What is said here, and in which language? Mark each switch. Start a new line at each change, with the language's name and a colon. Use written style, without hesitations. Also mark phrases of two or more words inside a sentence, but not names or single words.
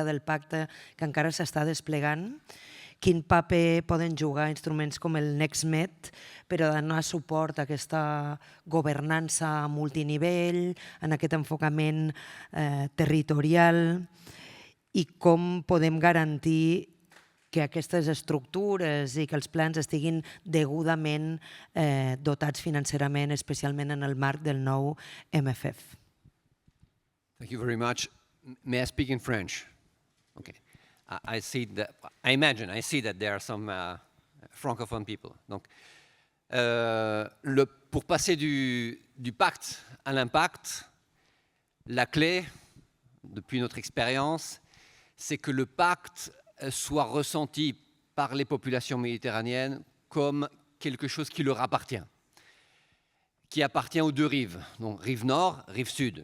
Catalan: del pacte que encara s'està desplegant, quin paper poden jugar instruments com el NextMed per a donar suport a aquesta governança multinivell, en aquest enfocament territorial, i com podem garantir que aquestes estructures i que els plans estiguin degudament dotats financerament, especialment en el marc del nou MFF.
English: Thank you very much. May I speak in French? Okay. I see that there are some francophone people.
French: Donc, pour passer du pacte à l'impact, la clé, depuis notre expérience, c'est que le pacte soit ressenti par les populations méditerranéennes comme quelque chose qui leur appartient, qui appartient aux deux rives, donc rive nord, rive sud.